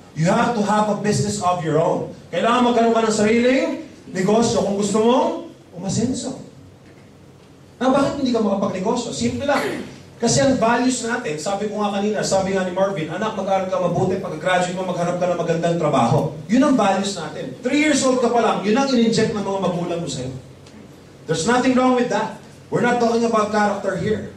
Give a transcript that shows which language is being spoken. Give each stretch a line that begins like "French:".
English: You have to have a business of your own.
Filipino: Kailangan magkaroon ka ng sariling negosyo kung gusto mong umasenso. Bakit hindi ka makapagnegosyo? Simple lang. Kasi ang values natin, sabi ko nga kanina, sabi nga ni Marvin, anak, mag-aaral ka mabuti, pag-graduate mo, maghanap ka ng magandang trabaho. Yun ang values natin. 3 years old ka pa lang, yun ang in-inject ng mga magulang mo sa'yo.
English: There's nothing wrong with that. We're not talking about character here.